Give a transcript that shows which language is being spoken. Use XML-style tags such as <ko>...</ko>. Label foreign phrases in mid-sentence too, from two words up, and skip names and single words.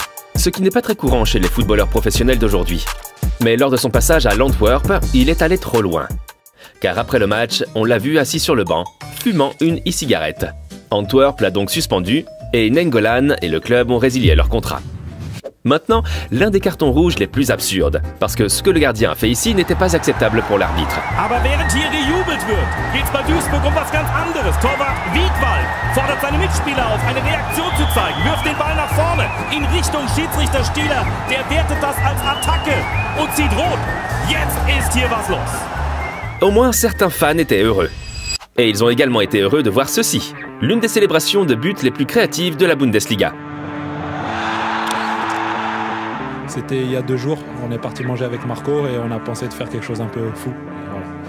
<fr>Ce qui n'est pas très courant chez les footballeurs professionnels d'aujourd'hui. Mais lors de son passage à l'Antwerp, il est allé trop loin. Car après le match, on l'a vu assis sur le banc, fumant une e-cigarette. Antwerp l'a donc suspendu, et Nainggolan et le club ont résilié leur contrat. Maintenant, l'un des cartons rouges les plus absurdes, parce que ce que le gardien a fait ici n'était pas acceptable pour l'arbitre.</fr> <de>Aber während hier gejubelt wird, geht's bei Duisburg was ganz anderes. Torwart Wiedwald fordert seine Mitspieler auf, eine Reaktion zu zeigen, wirft den Ball nach vorne, in Richtung Schiedsrichter Stieler, der wertet das als Attacke und zieht rot. Jetzt ist hier was los.</de> <fr>Au moins, certains fans étaient heureux. Et ils ont également été heureux de voir ceci, l'une des célébrations de buts les plus créatives de la Bundesliga. C'était il y a 2 jours, on est parti manger avec Marco et on a pensé de faire quelque chose un peu fou.</fr>